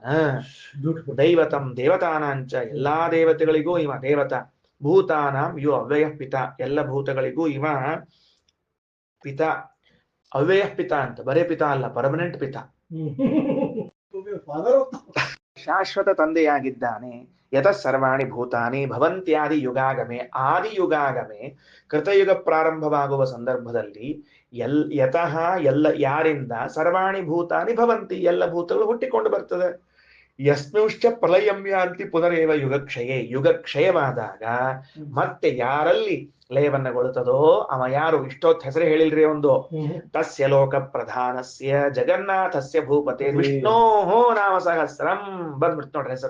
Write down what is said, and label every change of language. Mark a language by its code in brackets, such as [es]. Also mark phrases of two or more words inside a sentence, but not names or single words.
[sa] ದೈವತಂ ದೇವತಾನಾಂಚ [kn] ಎಲ್ಲಾ ದೇವತೆಗಳಿಗೂ ಇವ ದೇವತಾ. [sa] ಭೂತಾನಾಂ ಯೋ ಅವ್ಯಯ ಪಿತ [kn] ಎಲ್ಲ ಭೂತಗಳಿಗೂ ಇವ ಪಿತ. ಅವ್ಯಯ ಪಿತ ಅಂತ ಬರೇ ಪಿತ ಅಲ್ಲ, ಪರ್ಮನೆಂಟ್ ಪಿತ. ಶಾಶ್ವತ ತಂದೆಯಾಗಿದ್ದಾನೆ. [sa] ಯತ ಸರ್ವಾಣಿ ಭೂತಾನಿ ಭವಂತ್ಯಾದಿ ಯುಗಾಗಮೆ, ಆದಿ ಯುಗಾಗಮೆ [kn] ಕೃತಯುಗ ಪ್ರಾರಂಭವಾಗುವ ಸಂದರ್ಭದಲ್ಲಿ ಯತಃ ಎಲ್ಲ ಯಾರಿಂದ [sa] ಸರ್ವಾಣಿ ಭೂತಾನಿ ಭವಂತಿ [kn] ಎಲ್ಲ ಭೂತಗಳು ಹುಟ್ಟಿಕೊಂಡು ಬರ್ತದೆ. [sa] ಯಸ್ಮಿಂಶ್ಚ ಪ್ರಲಯಮ್ಯಾಂತಿ ಪುನರೇವ ಯುಗಕ್ಷಯೇ, [kn] ಯುಗಕ್ಷಯವಾದಾಗ ಮತ್ತೆ ಯಾರಲ್ಲಿ ಲಯವನ್ನಗೊಳ್ಳುತ್ತದೋ ಅವ ಯಾರು, ಇಷ್ಟೊತ್ತು ಹೆಸರು ಹೇಳಿಲ್ರಿ ಒಂದು, [sa] ತಸ್ಯ ಲೋಕ ಪ್ರಧಾನಸ್ಯ ಜಗನ್ನಾಥಸ್ಯ ಭೂಪತೆ ವಿಷ್ಣೋ ನಾಮ ಸಹಸ್ರಂ [kn] ಬಂದ್ಬಿಡ್ತು ನೋಡ್ರಿ ಹೆಸರು.